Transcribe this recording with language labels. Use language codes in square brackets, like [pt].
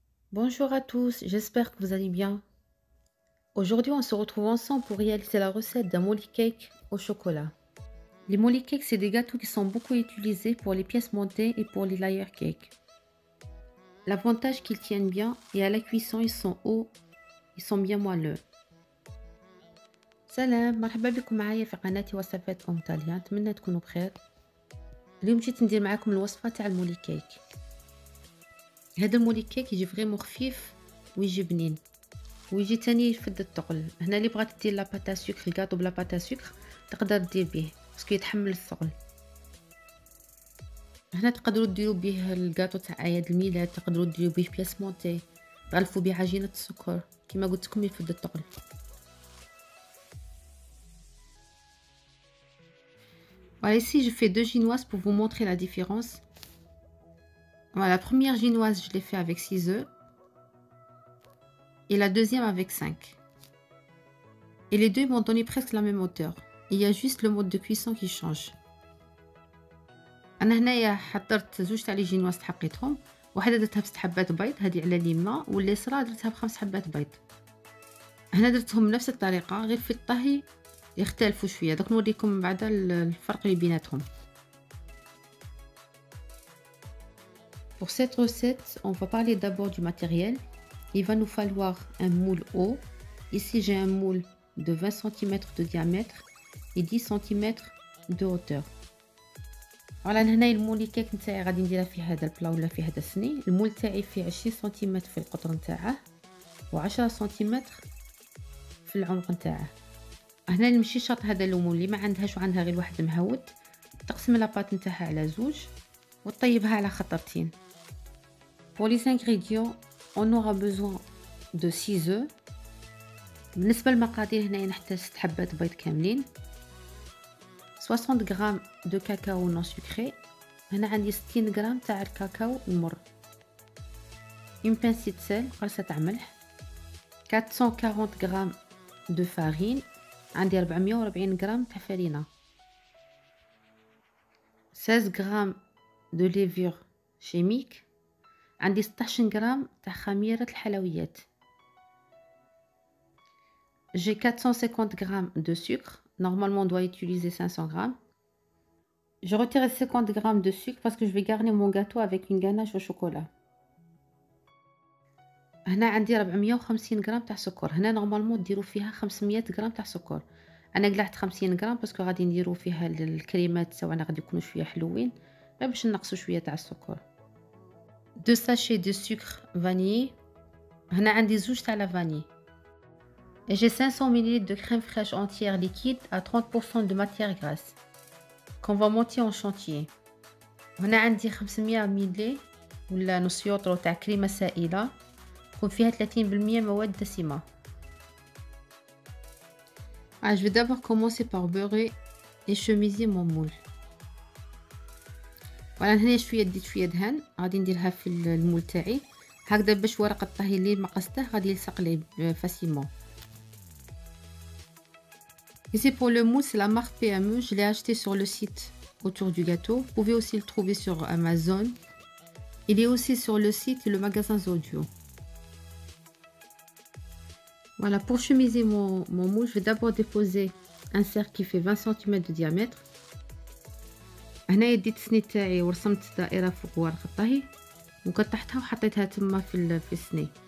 [fr] Bonjour à tous, j'espère que vous allez bien. Aujourd'hui, on se retrouve ensemble pour réaliser la recette d'un molly cake au chocolat. Les molly cakes, c'est des gâteaux qui sont beaucoup utilisés pour les pièces montées et pour les layer cakes. L'avantage qu'ils tiennent bien et à la cuisson, ils sont hauts, ils sont bien moelleux. [ar] سلام مرحبا بكم معايا في قناتي وصفات طاليان. نتمنى تكونوا بخير. اليوم جيت ندير معاكم الوصفه تاع المولي كيك. هذا المولي كيك يجي فريمون خفيف ويجي بنين ويجي تاني يفد الثقل. هنا اللي بغات دير لاباتا سكر الكاطو بلا باتا سكر تقدر دير به باسكو يتحمل الثقل. هنا تقدروا ديروا به الكاطو تاع اعياد الميلاد، تقدروا ديروا به بياس مونتي، تغلفوا به عجينه السكر كما قلت لكم يفد الثقل. [fr] Voilà, ici je fais deux chinoises pour vous montrer la différence. Voilà, la première chinoise je l'ai fait avec 6 œufs et la deuxième avec 5. Et les deux m'ont donné presque la même hauteur. Il y a juste le mode de cuisson qui change. [ar] انا هنايا حضرت زوج تاع لي جينواز تحقيتهم، واحده درتها ب6 حبات بيض هذه على اليمنى، واليسرى درتها ب5 حبات بيض. هنا درتهم بنفس الطريقه غير في الطهي يختلفوا شويه، دوك نوريكم من بعد الفرق اللي بيناتهم. [fr] Pour cette recette, on va parler d'abord du matériel. Il va nous falloir un moule haut. Ici j'ai un moule de 20 cm de diamètre et 10 cm de hauteur. [ar] على هنا المولي كيك نتاعي غادي نديرها في هذا البلا ولا في هذا السني. المول تاعي فيه 20 سنتيمتر في القطر نتاعه و10 سنتيمتر في العمق نتاعه. هنا المشيشط هذا المول اللي ما عندهاش وعندها غير واحد مهود، تقسم لاباط نتاعها على زوج وتطيبها على خطرتين. [fr] Pour les ingrédients, on aura besoin de 6 œufs. [ar] بالنسبه للمقادير هنايا نحتاج 6 حبات بيض كاملين، 60 غرام دو كاكاو نون سكري، هنا عندي 60 غرام تاع الكاكاو المر، [fr] une pincée de sel [ar] قرصة تاع ملح، 440 غرام دو فارين، عندي 440 غرام تاع فرينة، 16 غرام دو ليفور شيميك، عندي 16 غرام تاع خميرة الحلويات. [fr] J'ai 450 grammes de sucre. Normalement, on doit utiliser 500 grammes. Je retire 50 grammes de sucre parce que je vais garnir mon gâteau avec une ganache au chocolat. [ar] هنا عندي 450 غرام تاع سكر. هنا نورمالمون ديروا فيها 500 غرام تاع سكر. انا قلعت 50 غرام باسكو غادي نديروا فيها الكريمات تاعنا غادي يكونوا شويه حلوين، غير باش نقصوا شويه تاع السكر. [fr] 2 sachets de sucre vanillé. [ar] هنا عندي زوج تاع لا فاني. [fr] Et j'ai 500 ml de crème fraîche entière liquide à 30% de matière grasse qu'on va monter en chantier. [ar] هنا عندي 500 ml ولا نص يوطرو تاع كريمة سائلة تكون فيها 30% مواد دسمة. [fr] Je vais d'abord commencer par beurrer et chemiser mon moule. [ar] voilà هنا شوية ديت شوية دهن غادي نديرها في المول تاعي هكذا باش ورق الطهي اللي مقصته غادي يلصق ليه فاسيلمون. [fr] Ici pour le moule, c'est la marque PME, je l'ai acheté sur le site autour du gâteau. Vous pouvez aussi le trouver sur Amazon. Il est aussi sur le site et le magasin Zodio. Voilà, pour chemiser mon moule, je vais d'abord déposer un cercle qui fait 20 cm de diamètre. [ar] هنا ديت السني تاعي ورسمت دائرة فوق ورق الطهي وقطعتها وحطيتها تما في السني.